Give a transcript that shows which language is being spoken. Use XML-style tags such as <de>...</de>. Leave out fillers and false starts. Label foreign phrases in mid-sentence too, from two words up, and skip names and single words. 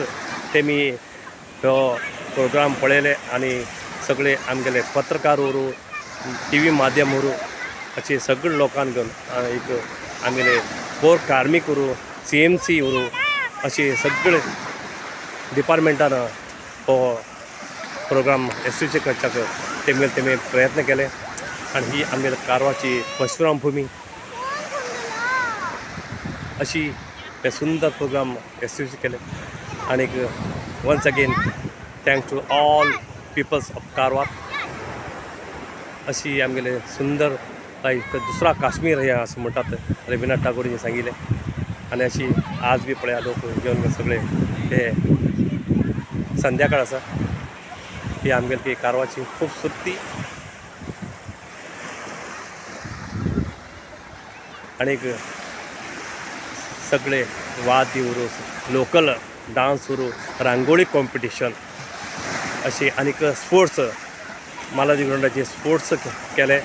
<kok>तेमी हो प्रोग्राम पळयले आणि सगळे आमगेले पत्रकार उरू TV माध्यम उरू अशे सगळे लोकांक घेवन एक आमगेले पौर कार्मिक उरू CMC उरू अशे सगळे डिपार्टमेंटान हो प्रोग्राम यशस्वी करच्याक तेमी प्रयत्न केले आणि ही आमगेले कारवारची परशुराम भूमी</kok> <en>अशी हे सुंदर प्रोग्राम यशस्वी केले आणि Once again thanks to all peoples of Karwar.</en> <kok>अशी आमगेले सुंदर एक दुसरा काश्मीर हे असं म्हणतात रवींद्रनाथ टागोरीने सांगितले आणि अशी आज बी पळया लोक घेवन सगळे हे संध्याकाळ आसा ही आमगेली ती कारवारची खूबसूरती आणि सगळे वाद्य उरू लोकल डान्स उरू रांगोळी कॉम्पिटिशन अशी आनीक स्पोर्ट्स मालाजी ग्राउंडाचे स्पोर्ट्स केले.</kok>